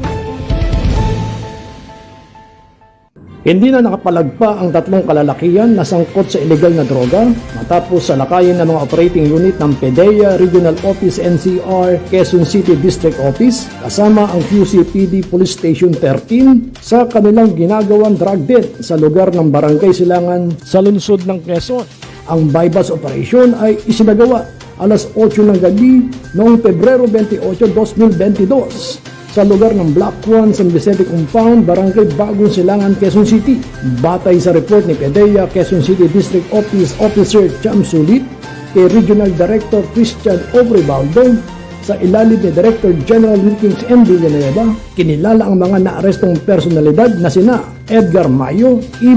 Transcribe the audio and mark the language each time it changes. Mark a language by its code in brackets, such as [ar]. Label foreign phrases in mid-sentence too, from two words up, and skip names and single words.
[tl] Hindi na nakapalagpa ang 3 kalalakihan na sangkot sa illegal na droga matapos salakayin ng mga [en] operating unit [tl] ng PDEA Regional Office NCR Quezon City District Office kasama ang QCPD Police Station 13 sa kanilang ginagawang drug den sa lugar ng Barangay Silangan sa lungsod ng Quezon. Ang [en] bypass operation [tl] ay isinagawa alas 8 ng gabi noong Pebrero 28, 2022 sa lugar ng Block 1, San Vicente Compound, Barangay Bagong Silangan, Quezon City. Batay sa report ni PDEA, Quezon City District Office Officer Cham Sulit, kay Regional Director Christian Obrebaldo, sa ilalim ni Director General Wilkins M. Villanueva, kinilala ang mga naarestong personalidad na sina Edgar Mayo, I.